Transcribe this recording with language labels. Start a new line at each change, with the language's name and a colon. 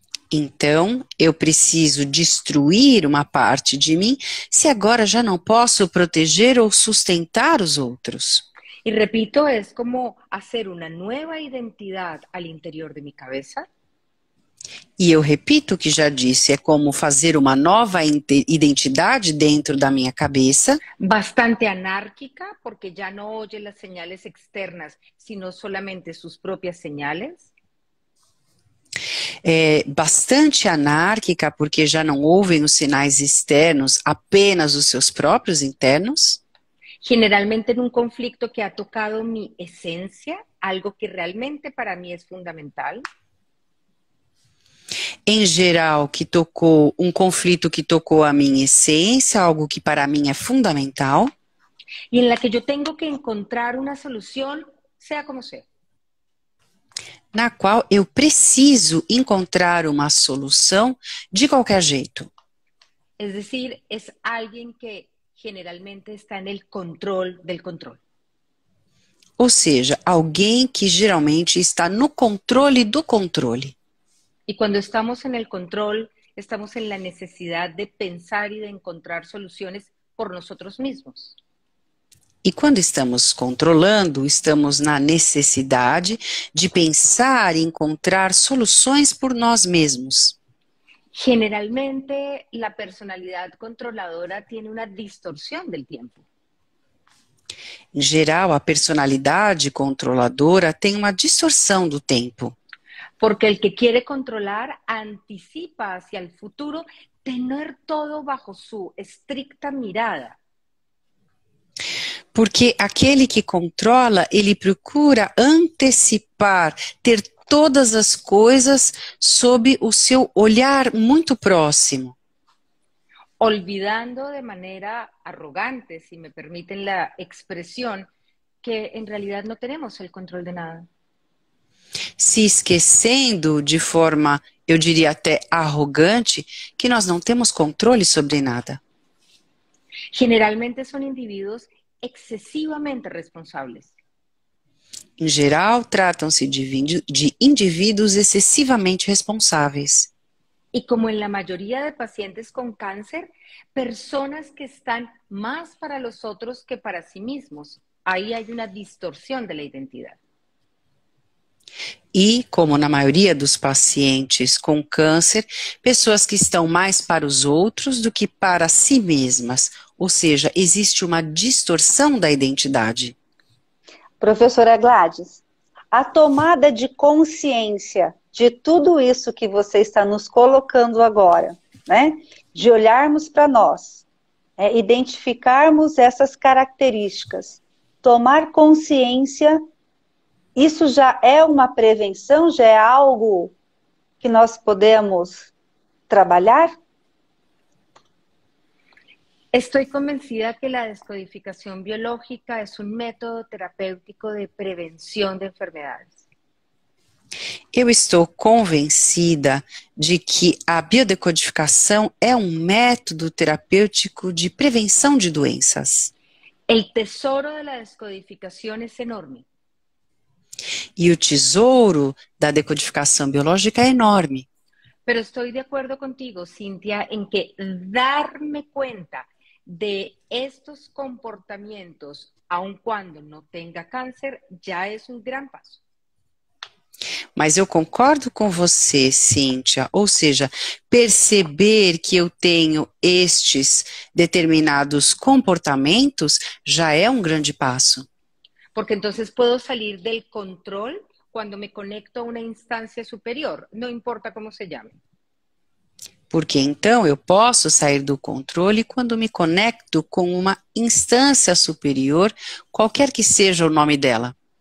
Portuguese: Então, eu preciso destruir uma parte de mim se agora já não posso proteger ou sustentar os outros.
Spanish: Y repito, es como hacer una nueva identidad al interior de mi cabeza.
Portuguese: E eu repito o que já disse, é como fazer uma nova identidade dentro da minha cabeça,
Spanish: Bastante anárquica, porque ya no oye las señales externas, sino solamente sus propias señales.
Portuguese: bastante anárquica, porque já não ouvem os sinais externos, apenas os seus próprios internos.
Spanish: Generalmente en un conflicto que ha tocado mi esencia, algo que realmente para mí es fundamental.
Portuguese: Em geral, que tocou um conflito que tocou a minha essência, algo que para mim é fundamental,
Spanish: Y en la que yo tengo que encontrar una solución, sea como sea.
Portuguese: na qual eu preciso encontrar uma solução de qualquer jeito.
Spanish: Es decir, es alguien que generalmente está en el control del control.
Portuguese: Ou seja, alguém que geralmente está no controle do controle.
Spanish: Y cuando estamos en el control, estamos en la necesidad de pensar y de encontrar soluciones por nosotros mismos.
Portuguese: E quando estamos controlando, estamos na necessidade de pensar e encontrar soluções por nós mesmos.
Spanish: Generalmente, la personalidad controladora tiene una distorsión del tiempo.
Portuguese: Em geral, a personalidade controladora tem uma distorção do tempo.
Spanish: Porque el que quiere controlar anticipa hacia el futuro tener todo bajo su estricta mirada.
Portuguese: Porque aquele que controla, ele procura antecipar, ter todas as coisas sob o seu olhar muito próximo.
Spanish: Olvidando de manera arrogante, si me permiten la expresión, que en realidad no tenemos el control de nada.
Portuguese: Se esquecendo de forma, eu diria até arrogante, que nós não temos controle sobre nada.
Spanish: Generalmente son individuos excesivamente responsables.
Portuguese: Em geral, tratam-se de indivíduos excessivamente responsáveis.
Spanish: Y como en la mayoría de pacientes con cáncer, personas que están más para los otros que para sí mismos. Ahí hay una distorsión de la identidad.
Portuguese: E, como na maioria dos pacientes com câncer, pessoas que estão mais para os outros do que para si mesmas. Ou seja, existe uma distorção da identidade. Professora Gladys, a tomada de consciência de tudo isso que você está nos colocando agora, né? De olharmos para nós, identificarmos essas características, tomar consciência, isso já é uma prevenção, já é algo que nós podemos trabalhar?
Spanish: Estoy convencida que la descodificación biológica es un método terapéutico de prevención de enfermedades.
Portuguese: Eu estou convencida de que a biodecodificação é um método terapêutico de prevenção de doenças.
Spanish: El tesoro de la descodificación es enorme.
Portuguese: E o tesouro da decodificação biológica é enorme.
Spanish: Pero estoy de acuerdo contigo, Cintia, en que darme cuenta de estos comportamientos, aun cuando no tenga cáncer, ya es un gran paso.
Portuguese: Mas eu concordo com você, Cíntia, ou seja, perceber que eu tenho estes determinados comportamentos já é um grande passo.
Spanish: Porque entonces puedo salir del control cuando me conecto a una instancia superior, no importa cómo se llame.
Portuguese: Porque então eu posso sair do controle quando me conecto com uma instância superior, qualquer que seja o nome dela.